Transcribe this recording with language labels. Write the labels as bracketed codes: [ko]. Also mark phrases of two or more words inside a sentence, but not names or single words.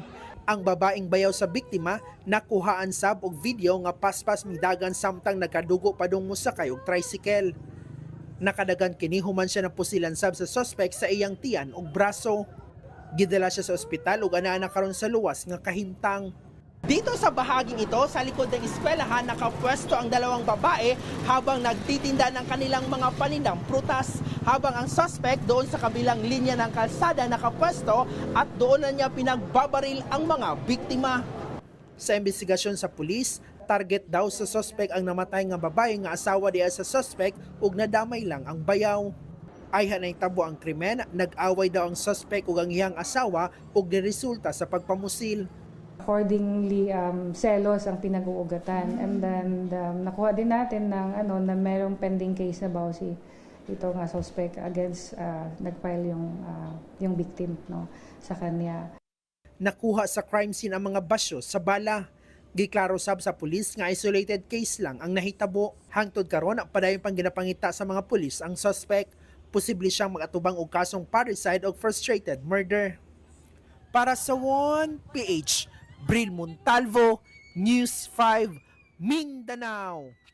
[ceb] Ang babaeng bayaw sa biktima nakuhaan sab og video nga paspas midagan samtang nagkadugo padung mosakay og tricycle. Nakadagan kini human siya napusilan sab sa suspect sa iyang tiyan ug braso. Gidala siya sa ospital ug anaa karon sa luwas nga kahimtang. [tl] Dito sa bahaging ito, sa likod ng eskwelahan, nakapwesto ang dalawang babae habang nagtitinda ng kanilang mga panindang prutas. Habang ang suspect doon sa kabilang linya ng kalsada nakapwesto at doon na niya pinagbabaril ang mga biktima. [ceb] Sa investigasyon sa pulis, target daw sa suspect ang namatay nga babae nga asawa diya sa suspect ug nadamay lang ang bayaw. Ayhan ay tabo ang krimen, nag-away daw ang suspect ug ang iyang asawa ug niresulta sa pagpamusil. [tl] Accordingly, selos ang pinag-uugatan. And then, nakuha din natin ng, na mayroong [en] pending case [tl] na bawsi ito nga suspect against, nag-file yung victim sa kanya. [ceb] Nakuha sa [en] crime scene [ceb] ang mga basyo sa bala. Giklaro sab sa pulis nga [en] isolated case [ceb] lang ang nahitabo. Hangtod karon padayon pang ginapangita sa mga pulis ang suspect. Posible siyang mag-atubang og kasong parricide o [en] frustrated murder. [ceb] Para sa 1PH, Bril Montalvo, News 5, Mindanao.